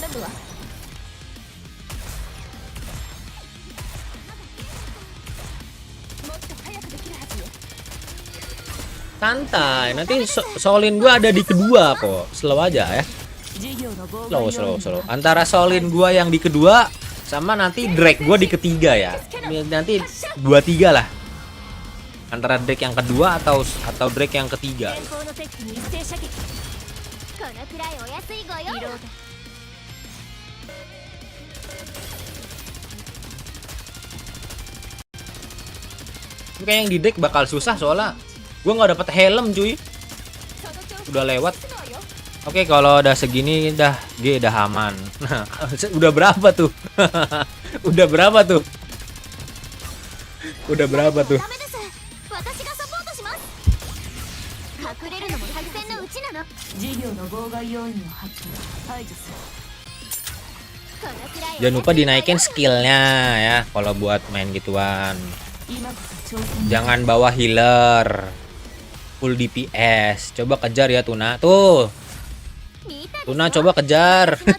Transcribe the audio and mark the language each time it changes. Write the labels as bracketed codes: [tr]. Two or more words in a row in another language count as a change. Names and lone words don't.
[id] Santai, nanti solin gua ada di kedua kok. Slow aja ya. Slow. Antara solin gua yang di kedua sama nanti drag gua di ketiga ya. Nanti 2-3 lah. Antara drag yang kedua atau drag yang ketiga. [ja] このくらいお安いご用よ。 [id] Kayak yang di deck bakal susah soalnya gue nggak dapet helm cuy. Udah lewat. Oke, kalau udah segini dah G udah aman. Nah, udah berapa tuh? Udah berapa tuh? [ja] ダメです。私がサポートします。隠れるのも作戦のうちなの。事業の妨害要因を排除する。 [id] Jangan lupa dinaikin skillnya ya kalau buat main gituan. Jangan bawa healer, [en] full DPS. [id] Coba kejar ya Tuna. Tuh, Tuna coba kejar.